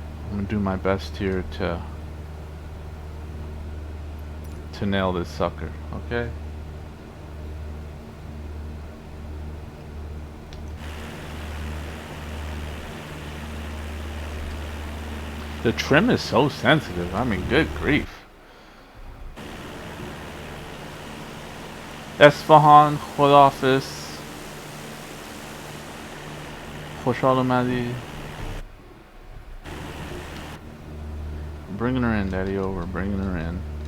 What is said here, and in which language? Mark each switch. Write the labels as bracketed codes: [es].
[en] I'm gonna do my best here to nail this sucker, okay? The trim is so sensitive, I mean, good grief. [fa] اصفهان خداحافظ خوشحال اومدی. [en] Bringing her in, daddy, over, bringing her in.